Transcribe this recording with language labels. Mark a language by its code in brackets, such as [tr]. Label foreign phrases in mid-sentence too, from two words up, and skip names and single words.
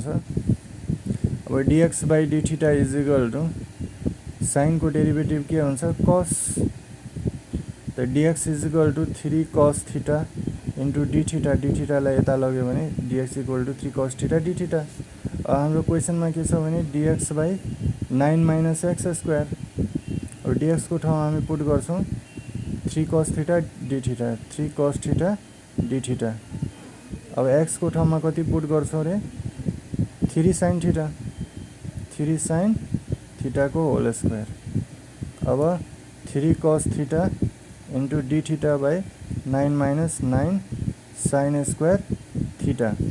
[ne] अब [en] dx by d theta is equal to [ne] साइनको डेरिभेटिभ के हुन्छ, कस, त [en] dx is equal to 3 cos theta into d theta. [ne] डी थीटालाई यता लग्यो भने [en] dx equal to 3 cos theta d theta. [ne] हाम्रो क्वेसनमा के छ भने [en] dx by 9 minus x square. [ne] अब dx को ठाउँमा हामी पुट गर्छौँ [en] 3 cos theta d theta, 3 cos theta d theta. [ne] अब x को ठाउँमा कति पुट गर्छौँ रे, [en] 3 sine theta, [ne] 3 साइन थीटाको [en] whole square. अब 3 cos theta into d theta by 9 minus 9 sine square theta।